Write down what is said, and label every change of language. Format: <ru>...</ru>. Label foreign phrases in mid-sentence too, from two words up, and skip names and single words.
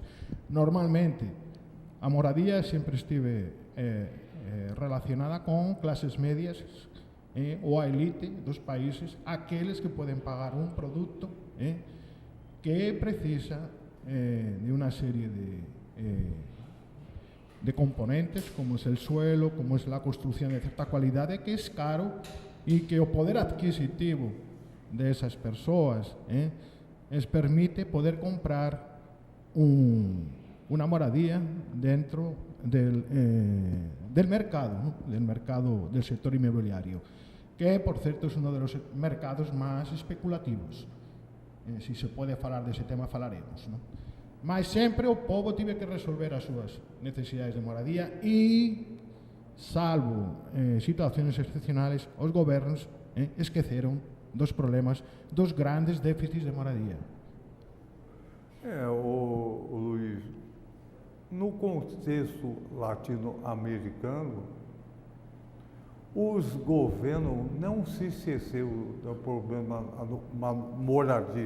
<gl>Normalmente, a moradía sempre estive relacionada con clases medias ou a elite dos países, aqueles que poden pagar un produto que precisa de unha serie</gl> <es>de componentes, como es el suelo, como es la construcción de cierta cualidade, que es caro e que o poder adquisitivo de esas persoas les permite poder comprar una moradía dentro del mercado, ¿no? Del mercado del sector inmobiliario, que por cierto es uno de los mercados más especulativos.</es> <gl>Si se puede falar dese tema, falaremos, ¿no? Mas sempre o povo tive que resolver as súas necesidades de moradía e,</gl> <es>salvo situaciones excepcionales,</es> <gl>os gobernos esqueceron dos problemas, dos grandes déficits de moradia.</gl> <pt>O Luiz, no contexto latino-americano, os governos não se esqueceram do problema da moradia.</pt>